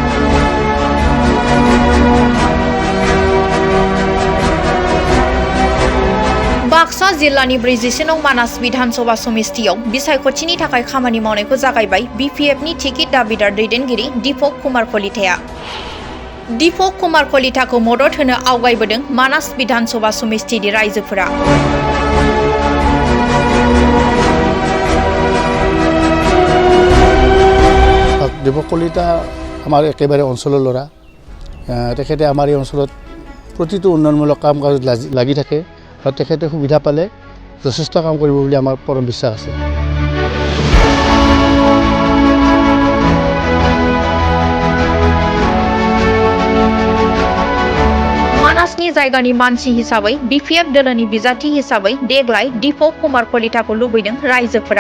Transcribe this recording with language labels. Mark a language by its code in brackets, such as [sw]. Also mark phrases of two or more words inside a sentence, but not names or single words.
[brx] बाक्सा जिल्लानि 44 नं मानास बिधानसभा समिस्थियाव बिसायख'थिनि थाखाय खामानि मावनायखौ जागायबाय बिपिएफनि टिकेट दाबिदार दैदेनगिरि दीपक कुमार कलिताया। दीपक कुमार कलिताखौ मदद होनो आवगायबोदों मानास बिधानसभा समिस्थिनि रायजोफोरा। [as] দীপক কলিতা আমাৰ একেবাৰে অঞ্চলৰ ল'ৰা। তেখেতে আমাৰ এই অঞ্চলত প্ৰতিটো উন্নয়নমূলক কাম কাজত লাগি থাকে আৰু তেখেতে সুবিধা পালে যথেষ্ট কাম কৰিব বুলি আমাৰ পৰম বিশ্বাস আছে। [brx] मानासनि जायगानि मानसि हिसाबै बिपिएफ दोलोनि बिजाथि हिसाबै देग्लाय दीपक कुमार कलिताखौ लुबैदों रायजोफोरा।